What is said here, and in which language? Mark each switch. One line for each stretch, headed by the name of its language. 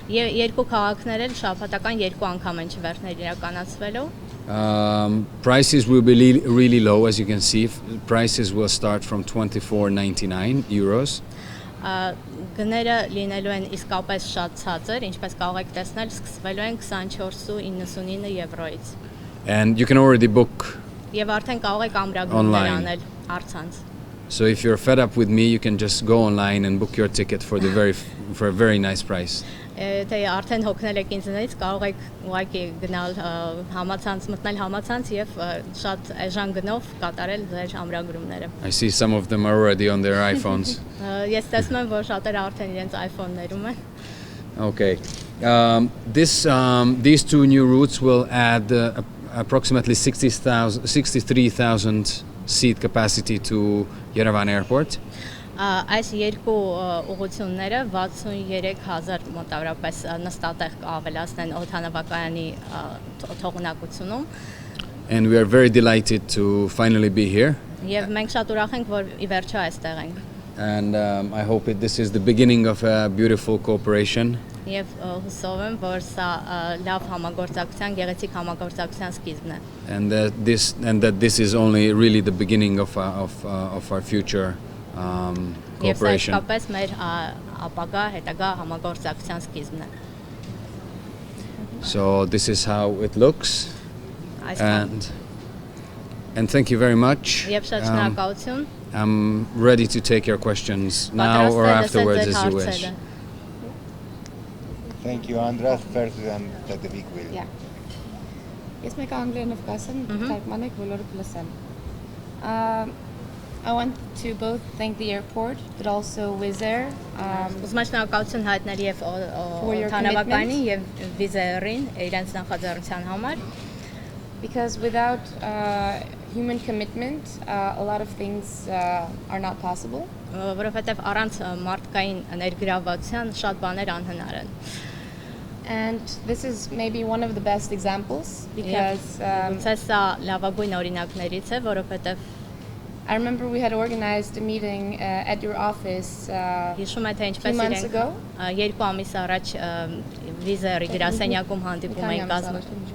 Armenian: Երկու քաղաքներ էլ շաբաթական երկու անգամ են չվերթներ իրականացվելու։
English: Prices will be really low, as you can see. Prices will start from 24.99 euros.
Armenian: Գները լինելու են իսկապես շատ ցածր, ինչպես կարող եք տեսնել, սկսվելու են 24.99 եվրոից։
English: And you can already book.
Armenian: Եվ արդեն կարող եք ամրագրումներ անել առցանց։
English: So if you're fed up with me, you can just go online and book your ticket for a very nice price.
Armenian: Թե արդեն հոգնել եք ինձնից, կարող եք ուղղակի գնալ համացանց, մտնել համացանց եւ շատ էժան գնով կատարել ձեր ամրագրումները։
English: I see some of them are already on their iPhones.
Armenian: Ես տեսնում եմ, որ շատերը արդեն իրենց iPhone-ներում են։
English: Okay. These two new routes will add approximately 63,000 seat capacity to Yerevan Airport.
Armenian: Այս երկու ուղղությունները 63000 մոտավորապես նստատեղ կավելացնեն օդանավակայանի թողունակությունում։
English: And we are very delighted to finally be here.
Armenian: Եվ մենք շատ ուրախ ենք, որ ի վերջո այստեղ ենք։
English: And I hope this is the beginning of a beautiful cooperation.
Armenian: Եվ հուսով եմ, որ սա լավ համագործակցության, գեղեցիկ համագործակցության սկիզբն է։
English: And that this is only really the beginning of our future cooperation.
Armenian: Եվ սա իսկապես մեր ապագա հետագա համագործակցության սկիզբն է։
English: So this is how it looks. And thank you very much.
Armenian: Եվ շատ շնորհակալություն։
English: I'm ready to take your questions now or afterwards as you wish. Thank you, Andras. First, and that the big will. Yeah.
Armenian: Ես մեկ անգլերենով կասեմ, թարգմանեք բոլորը կլսեն։
English: I want to both thank the airport, but also Wizz Air.
Armenian: Ուզում եմ շնորհակալություն հայտնել եւ օդանավակայանին եւ Wizz Air-ին իրենց նախաձեռնության համար։
English: Because without human commitment, a lot of things are not possible.
Armenian: Որովհետեւ առանց մարդկային ներգրավվածության շատ բաներ անհնար են։
English: And this is maybe one of the best examples because
Armenian: սա լավագույն օրինակներից է, որովհետեւ
English: I remember we had organized a meeting at your office
Armenian: հիշում եմ, թե ինչպես իրենք երկու ամիս առաջ Wizz Air-ի գրասենյակում հանդիպում էին կազմել։